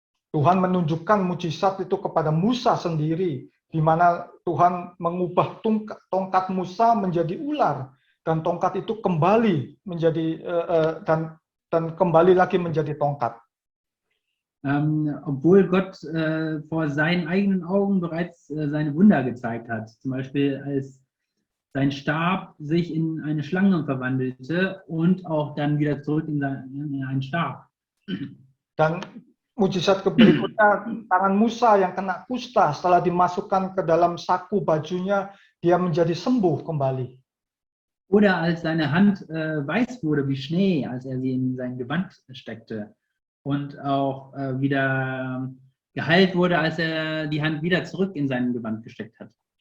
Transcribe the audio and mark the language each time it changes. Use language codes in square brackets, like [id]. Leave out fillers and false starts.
[id] Tuhan menunjukkan mujizat itu kepada Musa sendiri, di mana Tuhan mengubah tongkat Musa menjadi ular, dan tongkat itu kembali menjadi dan kembali lagi menjadi tongkat. [de] obwohl Gott vor seinen eigenen Augen bereits seine Wunder gezeigt hat. Zum Beispiel als sein Stab sich in eine Schlange verwandelte und auch dann wieder zurück in einen Stab. [id] Dan mujizat berikutnya, tangan Musa yang kena kusta setelah dimasukkan ke dalam saku bajunya, dia menjadi sembuh kembali. [de] Oder als seine Hand weiß wurde wie Schnee, als er sie in sein Gewand steckte. Und auch wieder geheilt wurde, als er die Hand wieder zurück in sein Gewand gesteckt hat.